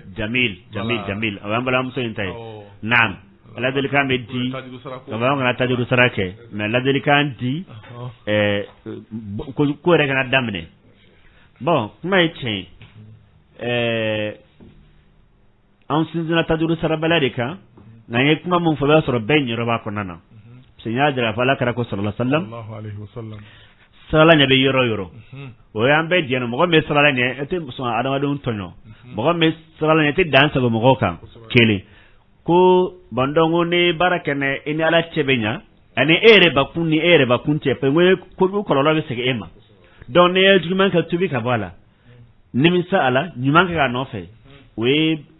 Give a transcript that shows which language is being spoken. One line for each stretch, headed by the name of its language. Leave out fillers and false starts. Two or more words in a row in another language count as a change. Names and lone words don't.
Bambara: jamil o y'an balimamuso in ta ye naam ladilikan bɛ di ka fɔ an kana tajuru sara kɛ mais ladilikan di ko yɛrɛ kana daminɛ bon kuma ye tiɲɛ ye an sinsinna tajuru sarabala de kan nka n ye kuma min fɔ i b'a sɔrɔ bɛɛ ɲɛrɔ b'a kɔnɔna na
French: parce que
Bambara: n y'a jira fɔ ala kɛra ko
Arabic: sallallahu alaihi wasallam
Bambara: sarala ɲɛ bɛ yɔrɔ o yɔrɔ o y'an bɛɛ jɛnɛ mɔgɔ min bɛ sarala ɲɛ e tɛ sɔn adamadenw tɔɲɔ mɔgɔ min bɛ sarala ɲɛ e tɛ dan sago mɔgɔw kan kelen ko bon donc ni baara kɛnɛ i ni ala cɛ bɛ ɲa ani e yɛrɛ bakun ni e yɛrɛ bakun cɛ
French: parce que
Bambara: ko kɔlɔlɔ bɛ segin e ma donc ni ye juguman kɛ tubi ka bɔ a la nimisa a la ɲuman kɛ k'a nɔfɛ o ye e